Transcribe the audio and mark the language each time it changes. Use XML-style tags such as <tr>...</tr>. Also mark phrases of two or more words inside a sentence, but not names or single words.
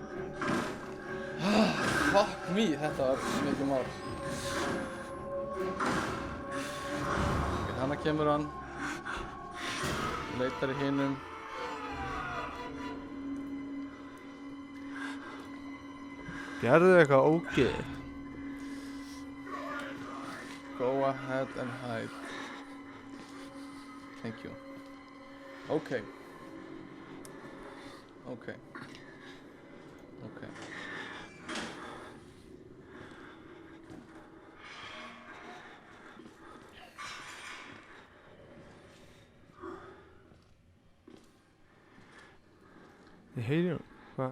<en>Fuck me,</en> <is>þetta var mikið mál. Ok, hana kemur hann. Leitar í hinum. Gerðu eitthvað ógeð.</is> <en>Go ahead and hide. Thank you. Okay. Okay. Okay.</en> <is>Ég heyri hún. Hvað?</is>